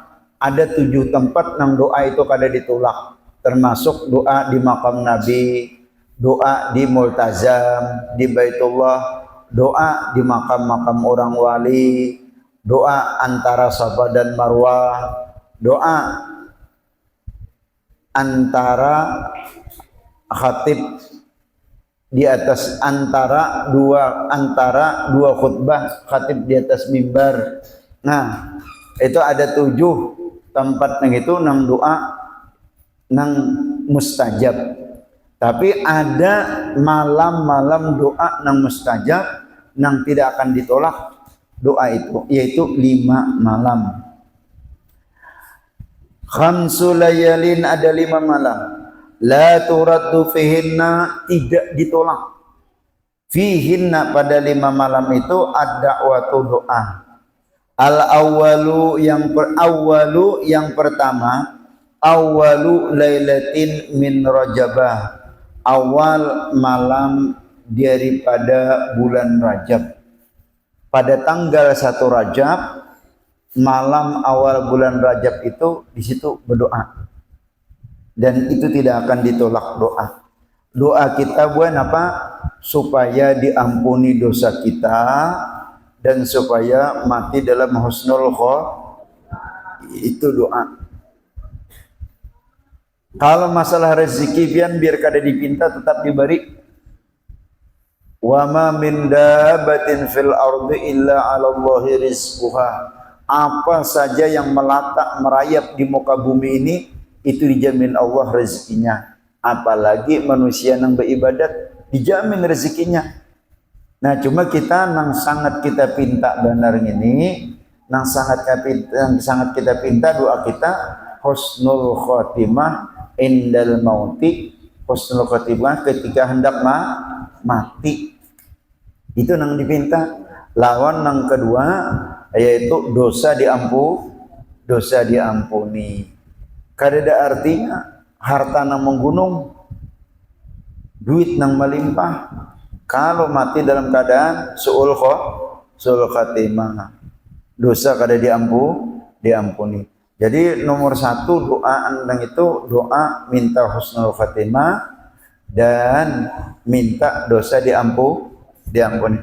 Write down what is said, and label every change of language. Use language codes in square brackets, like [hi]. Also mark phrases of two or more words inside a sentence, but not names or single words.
[id] Ada 7 tempat yang doa itu kada ditolak, termasuk doa di makam Nabi, doa di Multazam, di Baitullah, doa di makam-makam orang wali, doa antara Safa dan Marwah, doa antara khatib di atas antara dua khutbah, khatib di atas mimbar. [bjn] Nah, itu ada 7 tempat nang itu nang doa nang mustajab. [id] Tapi ada malam-malam doa nang mustajab nang tidak akan ditolak doa itu, yaitu 5 malam. [ar] خمس ليال [id] ada 5 malam [ar] لا ترد فيهن [id] tidak ditolak fihinna pada 5 malam itu ad-da'watu doa. [ar] Al-awwalu [id] yang pertama [ar] أول ليلة من رجب, [id] awal malam daripada bulan Rajab. Pada tanggal 1 Rajab, malam awal bulan Rajab itu di situ berdoa. Dan itu tidak akan ditolak doa. Doa kita buat apa? Supaya diampuni dosa kita dan supaya mati dalam [ar] حسن الخاتمة. [id] Itu doa. [bjn] Kalau masalah rezeki biar kada dipinta tetap diberi. [ar] وما من دابة في الأرض إلا على الله رزقها. [id] Apa saja yang melatak merayap di muka bumi ini itu dijamin Allah rezekinya. Apalagi manusia yang beribadat dijamin rezekinya. [bjn] Nah, cuma kita nang sangat kita pinta benar ini, nang sangat kita pinta doa kita [ar] حسن الخاتمة عند الموت, حسن الخاتمة [id] ketika hendak mati. Itu nang dipinta. [bjn] Lawan nang kedua yaitu dosa diampuni. Kada ada artinya harta nang menggunung, duit nang melimpah, [id] kalau mati dalam keadaan [ar] سوء الخاتمة, [id] dosa kada diampuni. Jadi nomor 1 doa andang itu doa minta [ar] حسن الخاتمة [id] dan minta dosa diampuni.